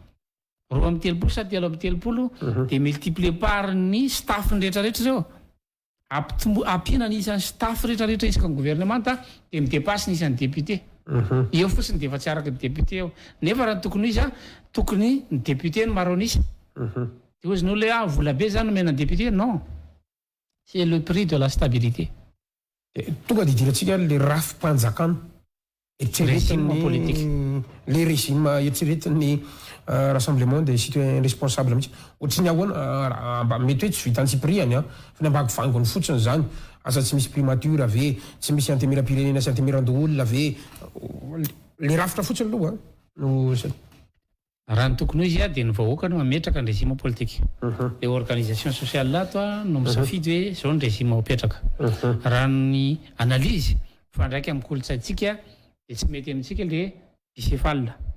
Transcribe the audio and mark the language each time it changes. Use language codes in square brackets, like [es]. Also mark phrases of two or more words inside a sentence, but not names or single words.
[mg] 2 sa 3 dia [fr] multiplier par [mg] ny staff ny rehetrarehetra zao ampina ny isan'ny staff rehetrarehetra isaka ny gouvernemanta dia midepasy ny isan'ny député eo fotsiny dia efa tsy araka ny député eo nefa raha tokony izy a tokony ny député no maronisa dia ozy ny olona hoe vola be zany no mena ny député [fr] non c'est le prix de la stabilité [mg] tonga dia idirantsika le rafim-panjakana [fr] régime politique [mg] le régime eritreretin'ny rassemblement des citoyens responsables mihitsy ohatrany ahoana mety hoe tsy vitantsipiriany a fa ny ambako vangony fotsiny zany asa tsy misy primature ve tsy misy antemera-pirenena sy antemeran-doolona ve le rafitra fotsiny aloha no raha ny tokony izy a dia ny vahoaka no mametraka ny [fr] régime politique [mg] le [fr] organisation sociale [mg] ato a no misafidy hoe zao ny régime mipetraka raha ny analyse fa ndraiky amin'ny kolotsaintsika dia tsy mety amintsika le bicéphale